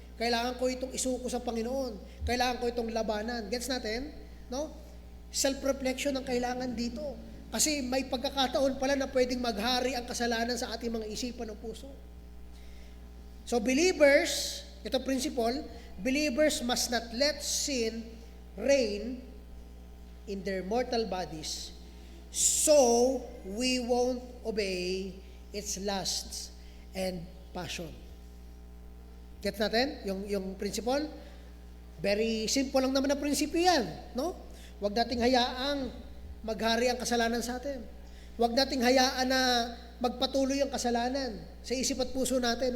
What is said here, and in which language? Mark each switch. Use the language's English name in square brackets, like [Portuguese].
[Filipino] Kailangan ko itong isuko sa Panginoon. Kailangan ko itong labanan. Gets natin? No? Self-reflection ang kailangan dito. Kasi may pagkakataon pala na pwedeng maghari ang kasalanan sa ating mga isipan o puso. [English] So believers, ito principle, believers must not let sin reign in their mortal bodies, so we won't obey its lusts and passion. [Filipino] Gets natin? Yung principle? Very simple lang naman na prinsipyo yan, no? Huwag nating hayaang maghari ang kasalanan sa atin. Huwag nating hayaan na magpatuloy ang kasalanan sa isip at puso natin.